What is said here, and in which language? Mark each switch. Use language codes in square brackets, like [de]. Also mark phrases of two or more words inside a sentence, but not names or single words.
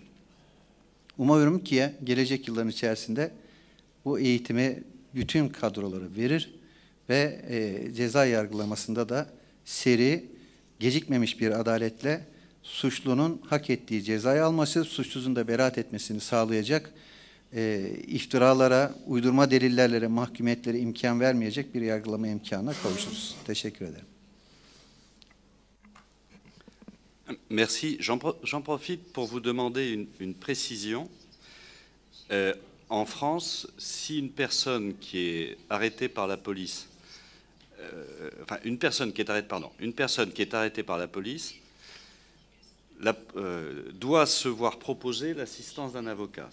[tr] Umarım ki gelecek yılların içerisinde bu eğitimi bütün kadroları verir ve ceza yargılamasında da seri, gecikmemiş bir adaletle suçlunun hak ettiği cezayı alması, suçsuzun da beraat etmesini sağlayacak, iftiralara, uydurma delillerle mahkumiyetlere imkan vermeyecek bir yargılama imkanına kavuşuruz. Teşekkür ederim. [fr] Merci. J'en profite pour vous demander une précision. En France, si une personne qui est arrêtée par la police, une personne qui est arrêtée par la police doit se voir proposer l'assistance d'un avocat.